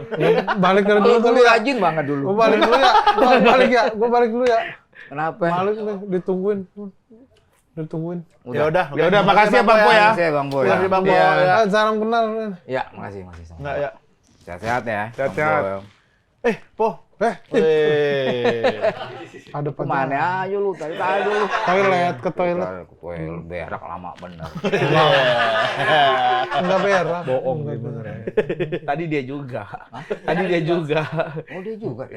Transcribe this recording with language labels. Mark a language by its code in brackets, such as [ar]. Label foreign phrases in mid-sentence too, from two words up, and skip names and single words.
[id] Balik dari dulu Dulu kali ya. rajin banget dulu. Gua balik dulu ya. Gua balik dulu ya. Kenapa? Balik nih, ditungguin. Ditungguin. Ya udah, makasih ya Bang Po ya. Makasih ya Bang Boy. Makasih Bang Po Iya. ya. Salam kenal. Ya, makasih, makasih. Enggak ya. Sehat-sehat ya. Sehat-sehat. Bang Boy. Po. Eh, Weh. ada apa? Kemana aja lu? Tadi dulu. Toilet, ke toilet. Ke toilet berak lama bener. Enggak berak. Bohong nih bener. Tadi dia juga. Tadi dia juga. Oh, dia juga tadi.